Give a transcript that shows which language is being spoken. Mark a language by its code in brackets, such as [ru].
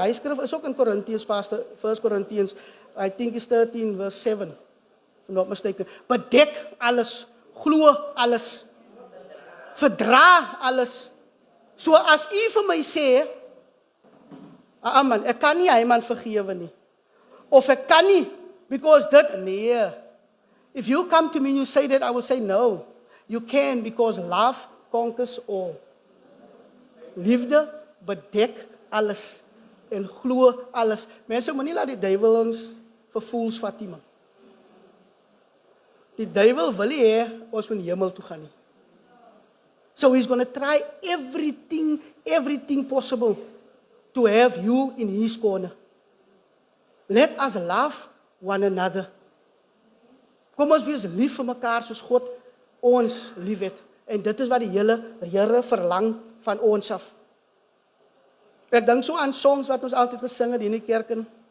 [af] Hy skryf is ook in Korintiërs, [en] Pastor, 1 Corinthians, I think it's 13 verse 7. If I'm not mistaken. [af] Bedek alles, glo alles, verdra alles. So as u vir my sê, man, ek kan nie hy man vergewe nie. Of ek kan nie, because dit, nee. [en] If you come to me and you say that, I will say no. You can, because love conquers all. [af] Liefde bedek alles en glo alles. Mense moenie laat die duiwel ons vir fools vat nie, man. Die duiwel wil nie hê ons moet hemel toe gaan nie. [en] So he's going to try everything possible to have you in his corner. Let us love one another. [af] Kom ons wees lief vir mekaar soos God ons liefhet. En dit is wat die Here verlang van ons af. Ek dink so aan songs wat ons altyd gesing het in die kerk in.